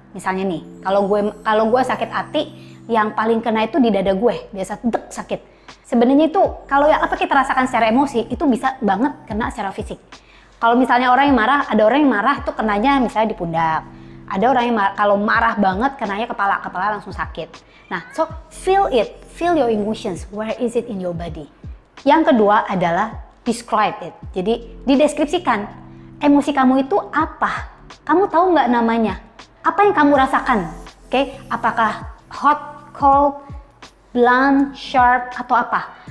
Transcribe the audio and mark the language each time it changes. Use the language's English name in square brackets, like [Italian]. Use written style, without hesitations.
[Indonesian] Misalnya nih, kalau gue sakit hati, yang paling kena itu di dada gue, biasa dek sakit. Sebenarnya itu kalau yang apa kita rasakan secara emosi itu bisa banget kena secara fisik. Kalau misalnya orang yang marah, ada orang yang marah itu kenanya misalnya di pundak. Ada orang yang kalau marah banget kenanya kepala langsung sakit. [English] Nah, so feel your emotions. Where is it in your body? [Indonesian] Yang kedua adalah [English] describe it. [Indonesian] Jadi dideskripsikan emosi kamu itu apa? Kamu tahu nggak namanya? Apa yang kamu rasakan? Oke, apakah hot, cold, blunt, sharp atau apa?